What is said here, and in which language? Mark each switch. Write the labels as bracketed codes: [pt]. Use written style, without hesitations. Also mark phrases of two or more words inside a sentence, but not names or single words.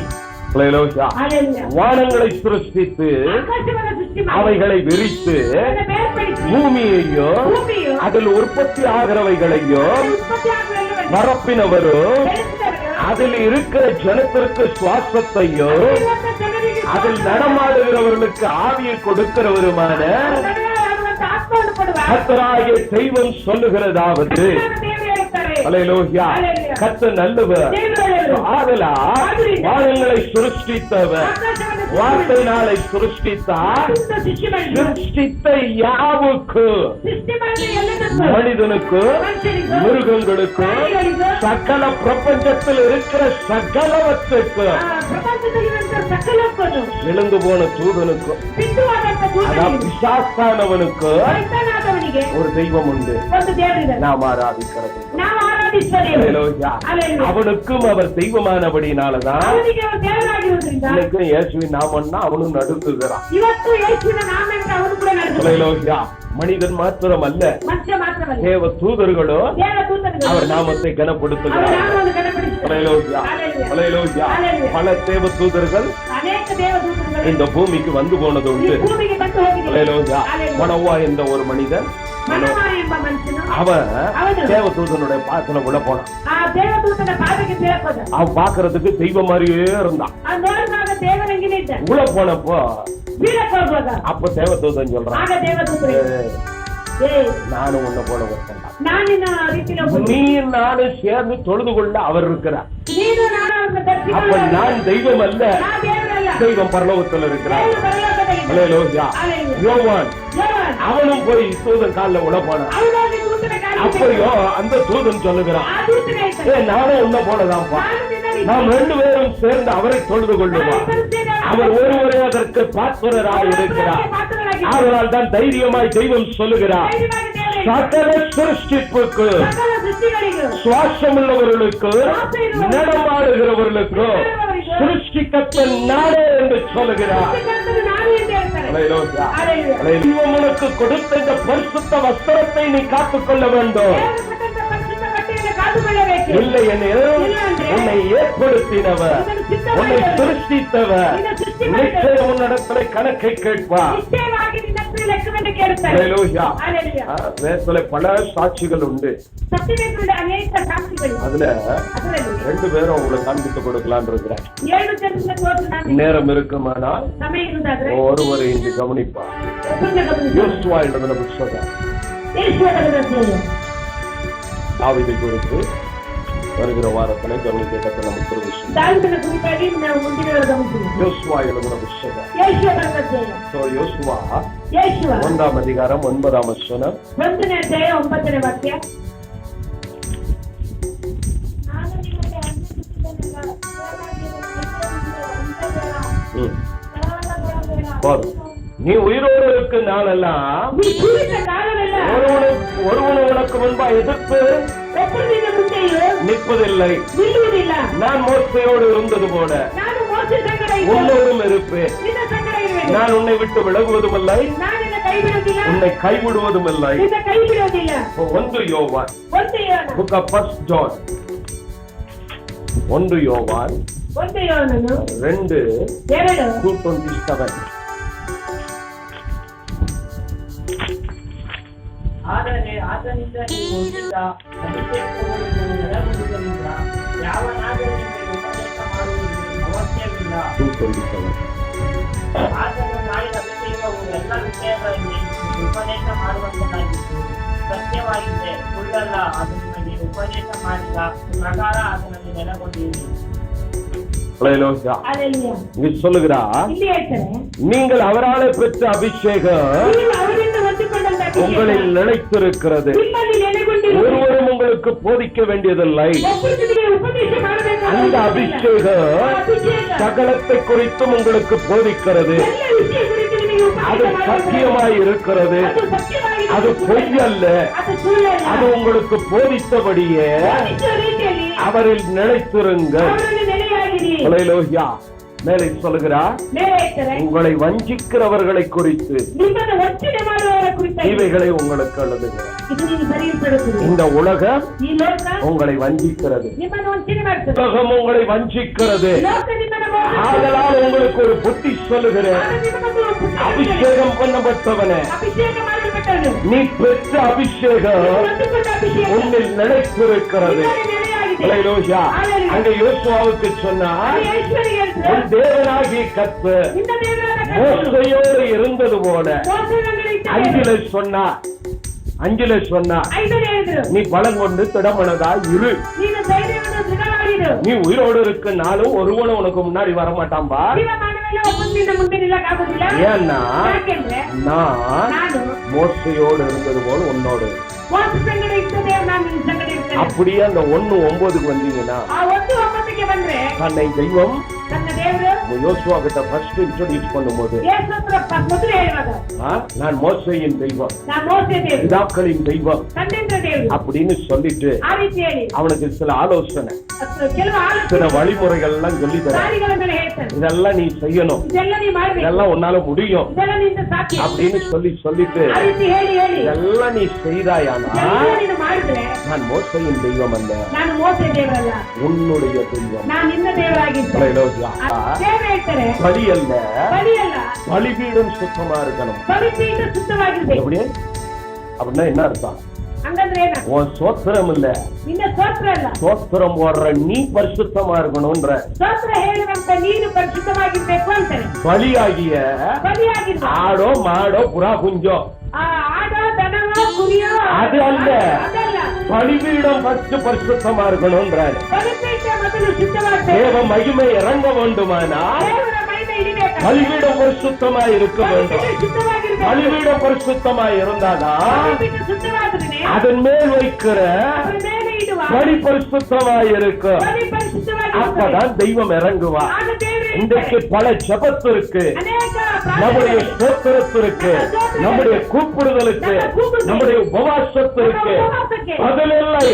[ta] ஹல்லேலூயா. ஹல்லேலூயா. வானங்களை சிருஷ்டித்து [kn] ಆಕಾಶವನ್ನು ಸೃಷ್ಟಿ ಮಾಡಿ [ta] அவைகளை விரித்து [kn] ಅದನ್ನು ಬೇರ್ಪಡಿಸಿ [ta] பூமியையும் [kn] ಭೂಮಿಯು [ta] அதில் உற்பத்தி ஆகிறவைகளையும் [kn] ಉತ್ಪತ್ತಿ ಆಗುವವರೆಗೂ [ta] பரப்பினவரும் [kn] ಬೆಳೆಸಿದವರು [ta] அதில் இருக்கிற ஜனத்திற்கு சுவாசத்தையும் [kn] ಇವತ್ತು ಜನರಿಗೆ [ta] அதில் நடமாடுகிறவர்களுக்கு ஆவியை கொடுக்கிறவருமான [kn] ನಡೆಯುವಂತ ಆತ್ಮವನ್ನು ಕೊಡುವ [ta] கர்த்தராகிய தெய்வம் சொல்லுகிறதாவது [kn] ದೇವರು ಹೇಳ್ತಾರೆ. [ta] ஹல்லேலூயா. ஹல்லேலூயா. கர்த்தர் நல்லவர். [kn] ದೇವರು ಹೇಳುವರು. [ta] ஆதலால் வானங்களை சிருஷ்டித்தவர் [kn] ಆಕಾಶವನ್ನು [ta] வார்த்தையினாலே சிருஷ்டித்தார். [kn] ಸೃಷ್ಟಿ ಮಾಡಿದರು. [ta] சிருஷ்டித்த யாவுக்கு [kn] ಸೃಷ್ಟಿ ಮಾಡಿದ ಎಲ್ಲದಕ್ಕೂ [ta] மனிதனுக்கு [kn] ಮನುಷ್ಯನಿಗೂ [ta] மிருகங்களுக்கு [kn] ಪ್ರಾಣಿಗಳಿಗೂ [ta] சகல பிரபஞ்சத்தில் இருக்கிற சகலவற்றுக்கு [kn] ಪ್ರಪಂಚದಲ್ಲಿರುವಂತ ಸಕಲಕ್ಕೂ [ta] விழுந்து போன தூதனுக்கும் [kn] ಬಿದ್ದುವಾದಂತ [ta] அதான் [kn] ದೂತನಿಗೆ [ta] பிசாசானவனுக்கு [kn] ಸೈತಾನಾದವನಿಗೆ [ta] ஒரு தெய்வம் உண்டு. [kn] ಒಂದು ದೇವರಿದೆ. [ta] நாம் ஆராதிக்கிறது. [kn] ನಾವು ಆರಾಧಿಸುವ ದೇವರು. [ta] ஹல்லேலூயா. ஹல்லேலூயா. அவனுக்கும் அவர் தெய்வமானபடினாலதான் [kn] ಅವನಿಗೆ ಅವರು ದೇವರಾಗಿರುವುದರಿಂದ [ta] இன்னைக்கும் இயேசுவின் நாமன்னா அவனும் நடுங்குகிறான். [kn] ಇವತ್ತು ಯೇಸುವಿನ ನಾಮದಿಂದ ಅವನು ಕೂಡ ನಡೆಸುತ್ತಾನೆ. [ta] ஹல்லேலூயா. மனிதன் மாத்திரம் அல்ல, [kn] ಮನುಷ್ಯ ಮಾತ್ರವಲ್ಲ, [ta] தேவ தூதர்களும் [kn] ದೇವದೂತನಿಗೂ [ta] அவர் நாமத்தை [kn] ಅವರ [ta] கனப்படுத்துகிறார்கள். [kn] ನಾಮವನ್ನು ಗಣಪಡಿಸುತ್ತಾರೆ. [ta] ஹல்லேலூயா. ஹல்லேலூயா. ஹல்லேலூயா. ஹல்லேலூயா. பல தேவ தூதர்கள் [kn] ಅನೇಕ ದೇವದೂತರುಗಳು [ta] இந்த பூமிக்கு வந்து போனது [kn] ಈ [ta] உண்டு. [kn] ಭೂಮಿಗೆ ಬಂದು ಹೋಗಿದ್ದಾರೆ. [ta] ஹல்லேலூயா. ஹல்லேலூயா. மனோவா என்ற ஒரு மனிதன் [kn] ಮನೋಹ ಎಂಬ ಮನುಷ್ಯನು [ta] அவன் [kn] ಹೌದು. [ta] தேவதூதனுடைய பாத்துல உள்ள போனான். [kn] ಆ ದೇವದೂತನ ಪಾದಕ್ಕೆ ಸೇರ್ಕೋದ. [ta] அவன் பாக்குறதுக்கு தெய்வம் மாதிரியே இருந்தான். [kn] ಆ ನೋಡುವಾಗ ದೇವರಂಗಿನೇ ಇದ್ದ. [ta] உள்ள போனப்போ [kn] ಬೀಳಕ್ಕೆ ಹೋಗುವಾಗ [ta] அப்ப தேவதூதன் சொல்றான், [kn] ಆಗ ದೇವದೂತರು [ta] நானும் உன்னை போல ஒருத்தன். [kn] ನಾನಿನ ರೀತಿಯಲ್ಲಿ ಒಬ್ಬನು. [ta] நீ நானும் சேர்ந்து தொழுது கொள்ள அவர் இருக்கிறார். [kn] ನೀನು ನಾನು ಅವರನ್ನು [ta] அப்ப [kn] ದರ್ಶಿಸಿಕೊಳ್ಳಲು [ta] நான் தெய்வம் அல்ல, [kn] ನಾ ದೇವರಲ್ಲ. [ta] தெய்வம் பரலோகத்தில் இருக்கிறார். [kn] ದೇವರು ಪರಲೋಕದಲ್ಲಿದ್ದಾನೆ. [ta] ஹல்லேலூயா. ஹல்லேலூயா. யோவான் [kn] ಯೋಹಾನ [ta] அவனும் போய் தூதன் காலில் உள்ள போனான். [kn] ಅವನಲ್ಲಿ ದೂತನ ಕಾಲಿಗೆ [ta] அப்பயோ அந்த தூதன் சொல்லுகிறான், [kn] ಆ ದೂತನೇ ಹೇಳ್ತಾನೆ, [ta] நானும் உன்னை போலதான்ப்பா, [kn] ನಾನು ನಿನ್ನ ರೀತಿ [ta] நாம் 2 பேரும் சேர்ந்து அவரை தொழுது கொள்ளுவோம். அவர் ஒருவரே அதற்கு பாத்திரராய் இருக்கிறார். அதனால் தான் தைரியமாய் தெய்வம் சொல்லுகிறார், சகல சிருஷ்டிப்புக்கு, [kn] ಸಕಲ ಸೃಷ್ಟಿಗಳಿಗೂ [ta] சுவாசமுள்ளவர்களுக்கு, நடமாடுகிறவர்களுக்கு சிருஷ்டிக்கத்த நானே என்று சொல்லுகிறார். [kn] ಸೃಷ್ಟಿಕರ್ತನು ನಾನು ಎಂದು ಹೇಳ್ತಾರೆ. [ta] ஹல்லேலூயா. ஹல்லேலூயா. தெய்வம் உனக்கு கொடுத்த இந்த பரிசுத்த வஸ்திரத்தை நீ காத்துக்கொள்ள வேண்டும். [kn] ದೇವರು ಕೊಟ್ಟಂತ ಪರಿಶುದ್ಧ ಬಟ್ಟೆಯನ್ನು ಕಾದುಕೊಳ್ಳಬೇಕು. [ta] இல்லை எனில் உன்னை ஏற்படுத்தினவர், உன்னை சிருஷ்டித்தவர் நிச்சயம் உன்னிடத்திலே கணக்கை கேட்பார். [kn] ನಿಶ್ಚಯವಾಗಿ ನಿನ್ನ ಹತ್ರ ಲೆಕ್ಕವನ್ನು ಕೇಳುತ್ತಾರೆ. [ta] ஹல்லேலூயா. ஹல்லேலூயா. வேதத்துல பல சாட்சிகள் உண்டு. [kn] ಸತ್ಯವೇದದಲ್ಲಿ ಅನೇಕ ಸಾಕ್ಷಿಗಳು. [ta] அதுல [kn] ಅದರಲ್ಲಿ [ta] 2 பேரும் உங்களுக்கு காண்பித்து கொடுக்கலான்னு இருக்கிறேன். [kn] 7 ಜನರನ್ನ ತೋರಿಸಿ ನಾನು [ta] நேரம் இருக்குமானால் [kn] ಸಮಯ ಇರುವುದಾದ್ರೆ [ta] ஒருவரை இன்று கவனிப்பார். [kn] ಒಬ್ಬರನ್ನ ಗಮನಿಸಿ. [ta] யோசுவா எழுதின புத்தகம் [kn] ಯೆಹೋವನ ಅಧ್ಯಾಯ. [ta] தாவீதை குறித்து வருகிற வாரத்திலே கவனிக்க கத்த நமக்கு ஒரு விஷயம். [kn] ದಾವೀದನ ಕುರಿತಾಗಿ ನಾವು ಮುಂದಿನ ಗಮನಿಸೋಣ. [ta] யோசுவா எழுதின புத்தகம். [kn] ಯೆಹೋವನ ಅಧ್ಯಾಯ. [ta] யோசுவா [kn] ಯೇಸುವ [ta] 1ாம் அதிகாரம் 9ாம் வசனம். [kn] 1ನೇ ಅಧ್ಯಾಯ 9ನೇ ವಾಕ್ಯ. [ta] நீ உயிரோடு இருக்க நாளெல்லாம் நீ ஜீவிತ ಕಾಲವೆಲ್ಲ ஒருவன் உனக்கு முன்பா எதிர்த்து [kn] ಒಬ್ಬನಿಂದ ಮುಂದೆಯೂ [ta] நிற்பதில்லை. [kn] ನಿಲ್ಲುವುದಿಲ್ಲ. [ta] நான் மோசையோடு இருந்தது போல [kn] ನಾನು ಮೋಸೆ ಸಂಗಡ ಇದ್ದೆ. [ta] உன்னோடும் இருப்பேன். [kn] ನಿನ್ನ ಸಂಗಡ ಇರುವೆನು. [ta] நான் உன்னை விட்டு விலகுவதும் இல்லை, [kn] ನಾನು ನಿನ್ನ ಕೈ ಬಿಡುವುದಿಲ್ಲ. [ta] உன்னை கைவிடுவதும் இல்லை. [kn] ನಿನ್ನ ಕೈ ಬಿಡುವುದಿಲ್ಲ. [ta] 1 யோவான் [kn] 1 ಯೋಹಾನ [en] book of 1 John 1 யோவான் [kn] 1 ಯೋಹಾನನು 2:27. ಆದರೆ ಆತನಿಂದ ನೀವು ಹೊಂದಿದ್ದ ಅಭಿಷೇಕವನ್ನು ನೆರವೇರಿಸುವುದರಿಂದ ಯಾವನಾದರೂ ನಿಮಗೆ ಉಪದೇಶ ಮಾಡುವುದು ಅವಶ್ಯವಿಲ್ಲ. 2:27. ಆತನು ಮಾಡಿದ ಅಭಿಷೇಕವು ಎಲ್ಲ ವಿಷಯಗಳಲ್ಲಿ ಉಪದೇಶ ಮಾಡುವಂತದ್ದಾಗಿತ್ತು. ಸತ್ಯವಾಗಿದೆ, ಸುಳ್ಳಲ್ಲ. ಅದು ನಿಮಗೆ ಉಪದೇಶ ಮಾಡಿದ ಪ್ರಕಾರ ಆತನಲ್ಲಿ ನೆಲೆಗೊಂಡಿರಿ. [ta] ஹல்லேலூயா. ஹalleluya. இங்க சொல்லுகிறா, [kn] ಇಲ್ಲಿ ಹೇಳ್ತಾರೆ, [ta] நீங்கள் அவராலே பெற்ற அபிஷேகம் [kn] ನೀವು ಅವರಿಂದ ಹೊಂದಿಕೊಂಡಂತ ಅಭಿಷೇಕ [ta] உங்களில் நிலைத்திருக்கிறது. [kn] ನಿಮ್ಮಲ್ಲಿ ನೆಲೆಗೊಂಡಿದೆ. [ta] ஒருவரும் உங்களுக்கு போதிக்க வேண்டியதில்லை. [kn] ಒಬ್ಬರಿಗೆ ಉಪದೇಶ ಮಾಡಬೇಕಾದ [ta] அந்த அபிஷேகம் [kn] ಅಭಿಷೇಕ [ta] சகலத்தை குறித்தும் உங்களுக்கு போதிக்கிறது. [kn] ಎಲ್ಲ ವಿಷಯ ಕುರಿತು ನಿಮಗೆ [ta] அது [kn] ಉಪದೇಶ ಮಾಡಬೇಕಾದ [ta] சத்தியமாய் இருக்கிறது. [kn] ಅದು ಸತ್ಯವಾಗಿದೆ. [ta] அது பொய்யல்ல. [kn] ಅದು ಸುಳ್ಳಲ್ಲ. [ta] அது உங்களுக்கு போதித்தபடியே [kn] ಬೋಧಿಸುವ ರೀತಿಯಲ್ಲಿ [ta] அவரில் நிலைத்திருங்கள். [kn] ಅವರಲ್ಲಿ ನೆಲೆಯಾಗಿರಿ. [ta] ஹல்லேலூயா. மேலே சொல்லுகிறார், [kn] ಮೇಲೆ ಹೇಳ್ತಾರೆ, [ta] உங்களை வஞ்சிக்கிறவர்களை குறித்து [kn] ನಿಮ್ಮನ್ನು ವಂಚನೆ ಮಾಡುವವರ ಕುರಿತಾಗಿ [ta] இவைகளை உங்களுக்கு எழுதுகிறார். [kn] ಇದು ನೀವು ಬರೆಯಲ್ಪಡುತ್ತದೆ. [ta] இந்த உலகம் [kn] ಈ ಲೋಕ [ta] உங்களை வஞ்சிக்கிறது. [kn] ನಿಮ್ಮನ್ನು ವಂಚನೆ ಮಾಡ್ತದೆ. [ta] உலகம் உங்களை வஞ்சிக்கிறது. [kn] ಲೋಕ ನಿಮ್ಮನ್ನು ಮೋಸ ಮಾಡ್ತದೆ. [ta] ஆதலால் உங்களுக்கு ஒரு புத்தி சொல்லுகிறேன், [kn] ಆಗ ನಿಮ್ಮನ್ನು ಬುದ್ಧಿ [ta] அபிஷேகம் பண்ணப்பட்டவனே, [kn] ಅಭಿಷೇಕ ಮಾಡಲ್ಪಟ್ಟವನು [ta] நீ பெற்ற அபிஷேகம் [kn] ಹೊಂದಿಕೊಂಡ ಅಭಿಷೇಕ [ta] உன்னில் நிலைத்திருக்கிறது. [kn] ನಿಮ್ಮಲ್ಲಿ ನೆಲೆಯಾಗಿದೆ. [ta] ஹல்லேலூயா. ஹalleluya. அங்க யோசுவாவுக்கு சொன்னார், [kn] ಅಲ್ಲಿ ಐಶ್ವರ್ಯ ಹೇಳ್ತಾರೆ, [ta] உன் தேவனாகிய கர்த்தர் [kn] ನಿನ್ನ ದೇವರಾದ ಕರ್ತನು [ta] மோசையோடு இருந்தது போல [kn] ಮೋಸೆಯಲ್ಲಿ ಇದ್ದಾನೆ. [ta] 5ல சொன்னா [kn] 5ನೇ ಹೇಳಿದ್ರು, [ta] நீ பலம் கொண்டு திடமனதா இரு. [kn] ನೀನು ಧೈರ್ಯವನ್ನು ದೃಢವಾಗಿರು. [ta] நீ உயிரோடு இருக்க நாளும் ஒருவனும் உனக்கு முன்னாடி வரமாட்டான்பா. [kn] ಜೀವಮಾನವೆಲ್ಲ ಒಬ್ಬನಿಂದ ಮುಂದೆ ನಿಲ್ಲಕ್ಕಾಗೋದಿಲ್ಲ. [ta] ஏன்னா [kn] ಯಾಕೆಂದ್ರೆ [ta] நான் [kn] ನಾನು [ta] மோசையோடு இருந்தது போல உன்னோடு. [kn] ಮೋಸ ಸಂಗಡ ಇರ್ತದೆ, ನಾನು ನಿನ್ನ ಸಂಗಡ ಇರ್ತೇನೆ. [ta] அப்படியே அந்த 1:9 வந்தீங்கன்னா, [kn] ಆ 1:9ಗೆ ಬಂದ್ರೆ [ta] தன்னை தெய்வம் [kn] ನನ್ನ ದೇವರು [ta] யோசுவா கிட்ட [en] first introduce [ta] பண்ணும்போது, [kn] ಯೇಸು ಮೊದಲು ಹೇಳುವಾಗ [ta] நான் மோசையின் தெய்வம், [kn] ನಾನು ಮೋಸೆ ದೇವರು, [ta] பிதாக்களின் தெய்வம் [kn] ತಂದೆಯಿಂದ ದೇವರು [ta] அப்படின்னு சொல்லிட்டு [kn] ಆ ರೀತಿ ಹೇಳಿ [ta] அவனுக்கு சில ஆலோசனை, [kn] ಕೆಲವು [ta] சில [kn] ಆಲೋಚನೆ [ta] வழிமுறைகள் எல்லாம் சொல்லி தர. [kn] ದಾರಿಗಳನ್ನೆಲ್ಲ ಹೇಳ್ತಾನೆ. [ta] இதெல்லாம் நீ செய்யணும், [kn] ಇದೆಲ್ಲ ನೀ ಮಾಡ್ಬೇಕು, [ta] இதெல்லாம் உன்னால முடியும் [kn] ಇದೆಲ್ಲ ನಿಂದ ಸಾಧ್ಯ [ta] அப்படின்னு சொல்லிட்டு [kn] ಆ ರೀತಿ ಹೇಳಿ [ta] இதெல்லாம் நீ செய்தாயானா, [kn] ಇದೆಲ್ಲ ನೀನು ಮಾಡಿದ್ರೆ [ta] நான் மோசையின் தெய்வம் அல்ல, [kn] ನಾನು ಮೋಸೆ ದೇವರಲ್ಲ, [ta] உன்னுடைய தெய்வம். [kn] ನಾನು ನಿನ್ನ ದೇವರಾಗಿದ್ದೇನೆ. [ta] ஹல்லேலூயா. [kn] ದೇವರು ಹೇಳ್ತಾರೆ, [ta] பலி அல்ல, [kn] ಬಲಿಯಲ್ಲ, [ta] பலிபீடம் சுத்தமா இருக்கணும். [kn] ಬಲಿಪೀಠ ಶುದ್ಧವಾಗಿರ್ಬೇಕು. [ta] எப்படி அப்படின்னா என்ன அர்த்தம்? [kn] ಹಂಗಂದ್ರೆ ಏನ? [ta] உன் சோத்திரம் இல்ல, [kn] ನಿನ್ನ ಸ್ತೋತ್ರ ಅಲ್ಲ, [ta] சோத்திரம் போடுற நீ பரிசுத்தமா இருக்கணும்ன்ற [kn] ಸ್ತೋತ್ರ ಹೇಳುವಂತ ನೀನು ಪರಿಶುದ್ಧವಾಗಿರ್ಬೇಕು ಅಂತಾರೆ. [ta] பலியாகிய [kn] ಬಲಿಯಾಗಿರ್ಬೇಕು. [ta] ஆடோ மாடோ புறா குஞ்சோ [kn] ಆ ಆಡೋ ದನವೋ ಕುರಿಯೋ ಅದು ಅಲ್ಲ. ಅದಲ್ಲ. [ta] பலிபீடம் ஃபர்ஸ்ட் பரிசுத்தமா இருக்கணும்ன்றாரு. [kn] ಬಲಿಪೀಠ ಮೊದಲು ಶುದ್ಧವಾಗಬೇಕು. [ta] தேவ மகிமை இறங்க வேண்டுமானா [kn] ದೇವರ ಮಹಿಮೆ ಇಳಿಬೇಕು. [ta] பலிபீடம் பரிசுத்தமா இருக்க வேண்டும். [kn] ಬಲಿಪೀಠ ಶುದ್ಧವಾಗಿರ್ಬೇಕು. [ta] பலிபீடம் பரிசுத்தமா இருந்தாதான் [kn] ಬಲಿಪೀಠ ಶುದ್ಧವಾದ್ರೆ [ta] அதன் மேல் வைக்கிற [kn] ಅದರ ಮೇಲೆ ಇಡುವ [ta] பலி பரிசுத்தமா இருக்கும். [kn] ಬಲಿ ಪರಿಶುದ್ಧವಾಗಿರುತ್ತದೆ. [ta] அப்பதான் தெய்வம் இறங்குவா. [kn] ಆಗ ದೇವರು [ta] இன்றைக்கு பல ஜெபத்திற்கு, [kn] ಅನೇಕ [ta] நம்முடைய [kn] ಪ್ರಾರ್ಥನೆಗಳು, [ta] ஸ்தோத்திரத்திற்கு, நம்முடைய கூப்பிடுதலுக்கு, நம்முடைய உபவாசத்திற்கு பதில் இல்லை.